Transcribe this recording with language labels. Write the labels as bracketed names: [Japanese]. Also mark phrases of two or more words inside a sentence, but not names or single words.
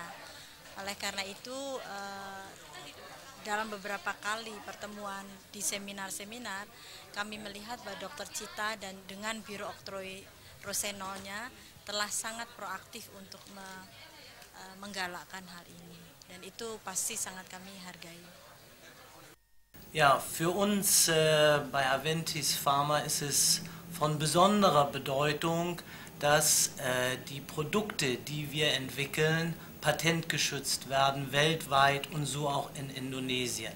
[Indonesian] Oleh karena itu, dalam beberapa kali pertemuan di seminar-seminar, kami melihat bahwa Dr. Cita dan dengan Biro Oktroy Roseno-nya telah sangat proaktif untuk menggalakkan hal ini. Dan itu pasti sangat kami hargai. [German] Ja, für uns bei Aventis Pharma ist es von besonderer Bedeutung, dass die Produkte, die wir entwickeln, patentgeschützt werden weltweit und so auch in Indonesien.